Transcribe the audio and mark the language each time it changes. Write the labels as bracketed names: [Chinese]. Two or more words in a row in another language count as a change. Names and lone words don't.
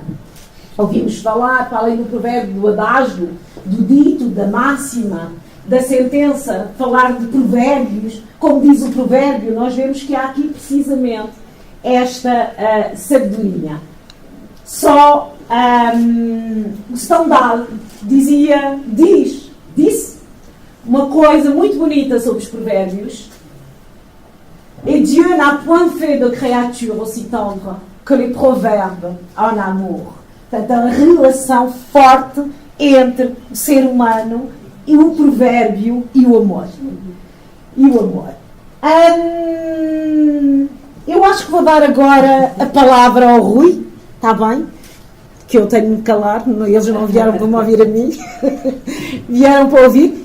[Portuguese] Ouvimos falar, para além do provérbio, do adágio, do dito, da máxima da sentença falar de provérbios, como diz o provérbio, nós vemos que há aqui precisamente esta sabedoria. Só o Stendhal disse uma coisa muito bonita sobre os provérbios. [French] Et Dieu n'a point fait de créature aussi tendre que les proverbes en amour. [Portuguese] Portanto, a relação forte entre o ser humano e o provérbio e o amor. Eu acho que vou dar agora a palavra ao Rui, está bem? Que eu tenho de me calar, eles não vieram para me ouvir a mim, vieram para ouvir.